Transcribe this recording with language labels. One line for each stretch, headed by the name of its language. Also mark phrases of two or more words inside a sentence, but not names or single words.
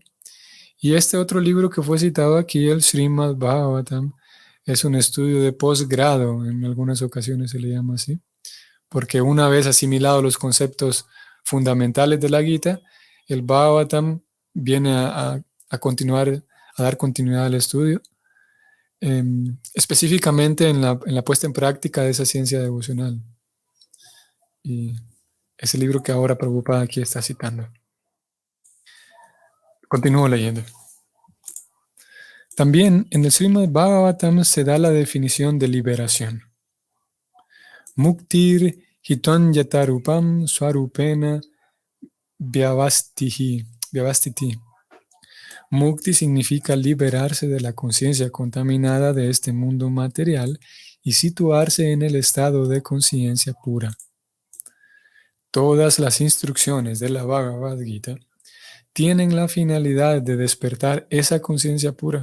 Spanish: Y este otro libro que fue citado aquí, el Srimad Bhagavatam, es un estudio de posgrado, en algunas ocasiones se le llama así, porque una vez asimilados los conceptos fundamentales de la Gita, el Bhagavatam viene a continuar, a dar continuidad al estudio, específicamente en la puesta en práctica de esa ciencia devocional. Y ese libro que ahora Prabhupada aquí está citando. Continúo leyendo. También en el Srimad Bhagavatam se da la definición de liberación.
Sanskrit: मुक्तिर् हितोन् यतरूपम् स्वरूपेण व्यवस्तिति.
Spanish: Mukti significa liberarse de la conciencia contaminada de este mundo material y situarse en el estado de conciencia pura. Todas las instrucciones de la Bhagavad Gita tienen la finalidad de despertar esa conciencia pura.